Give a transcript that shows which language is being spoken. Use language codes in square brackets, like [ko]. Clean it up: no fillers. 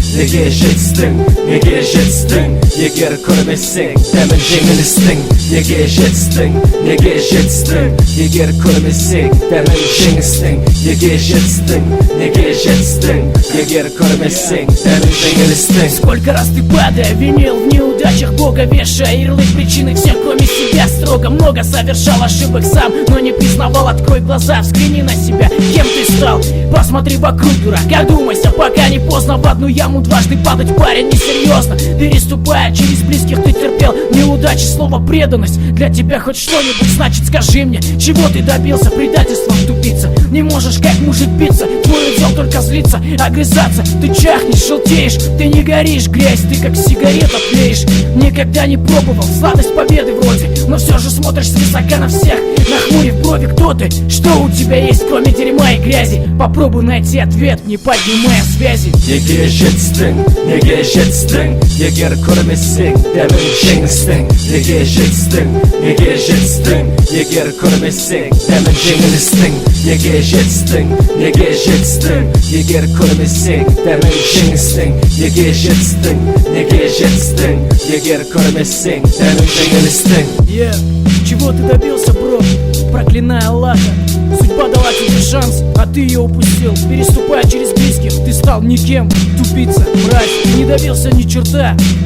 [kk] Неге жетістің? Неге жетістің? Егер көрмесең дәмін жеңілістің. Неге жетістің? Неге жетістің? Егер көрмесең дәмін жеңістің. Неге жетістің? Неге жетістің? Егер көрмесең дәмін жеңілістің. [ru] Сколько раз ты падая винил в неудачах? неудачах Бога вешая ярлык причины всем, кроме себя строго. Много совершал ошибок сам, но не признавал. Открой глаза, взгляни на себя, кем ты стал. Посмотри вокруг, дурак, одумайся, пока не поздно. В одну яму дважды падать, парень, несерьезно. Переступая через близких, ты терпел неудачи. Слово преданность для тебя хоть что-нибудь значит. Скажи мне, чего ты добился предательством, тупица? Не можешь как мужик биться, твой удел только злиться, огрызаться. Ты чахнешь, желтеешь, ты не горишь, грязь, ты как сигарета тлеешь. Никогда не пробовал сладость победы вроде, но все же смотришь свысока на всех, нахмурив брови. Кто ты? Что у тебя есть, кроме дерьма и грязи? Попробуй найти ответ, не поднимая связи. [kk] Неге жетістің, неге жетістің, егер көрмесең, дәмін жеңістің. Неге жетістің, неге жетістің, егер көрмесең, дәмін жеңілістің. Неге жетістің, неге жетістің, егер көрмесең, дәмін жеңістің. Неге жетістің, неге жетістің, егер көрмесең, дәмін жеңілістің. [ru] Чего ты добился, бро? Проклиная Аллаха, судьба дала тебе шанс, а ты ее упустил. Переступая через близких, ты стал никем. Тупица, мразь, не добился ни черта.